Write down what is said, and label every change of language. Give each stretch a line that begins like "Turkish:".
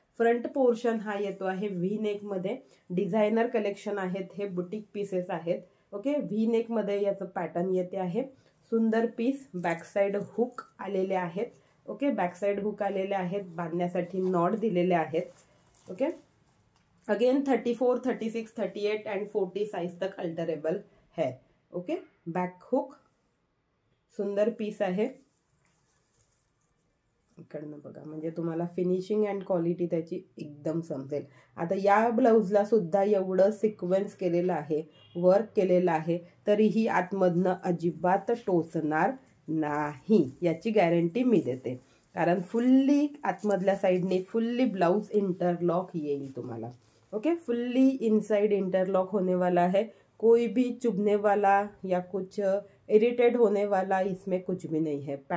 Marathi: Front portion हा येतो आहे व्ही नेक मध्ये. डिझायनर कलेक्शन आहेत हे, बुटीक पीसेस आहेत. ओके, व्ही नेक मध्ये याचं पॅटर्न येते आहे. सुंदर पीस, बॅक साइड हुक आलेले आहेत. ओके, बॅक साइड हुक आलेले आहेत, बांधण्यासाठी नॉट दिलेले आहेत.
Hindi: ओके, अगेन 34, 36, 38 एंड 40 साइज तक अल्टरेबल है.
Marathi: ओके, बैक हुक, सुंदर पीस आहे. इकडनं बघा म्हणजे तुम्हाला फिनिशिंग अँड क्वालिटी त्याची एकदम समजेल. आता या ब्लाऊजला सुद्धा एवढं सिक्वेन्स केलेलं आहे, वर्क केलेलं आहे, तरीही आतमधनं अजिबात टोचणार नाही याची गॅरंटी मी देते. कारण फुल्ली आतमधल्या साईडने फुल्ली ब्लाऊज इंटरलॉक येईल तुम्हाला.
Hindi: ओके, फुल्ली इनसाइड इंटरलॉक होने वाला है. कोई भी चुभने वाला या कुछ इरिटेट होने वाला इसमें कुछ भी नहीं है.